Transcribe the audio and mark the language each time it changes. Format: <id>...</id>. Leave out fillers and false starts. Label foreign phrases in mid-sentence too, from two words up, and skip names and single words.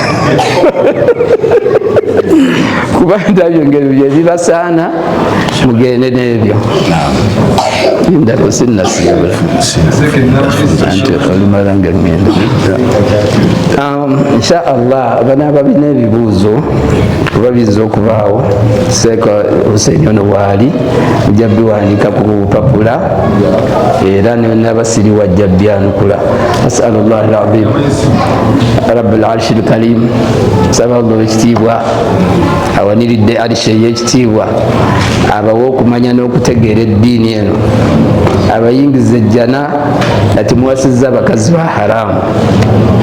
<lg>kuba ndabyongero byebibasaana mugende n'ebyo ndako sinnasibula ante olumala nga ngenda</lg> <ar>إن شاء الله</ar> <lg>abanaaba bina ebibuuzo kuba bizza okubaawo seeka Hussein ono waali ojja biwandiika ku bupapula era nabasiriwa ajja byanukula.</lg> <ar>أسأل الله العظيم رب العرش الكريم</ar> <lg>saba allah ekitiibwa awaniridde arishi ey'ekitiibwa abawe okumanya n'okutegeera eddiini eno abayingiza ejjana ati muwasizza abakazi ba haramu</lg>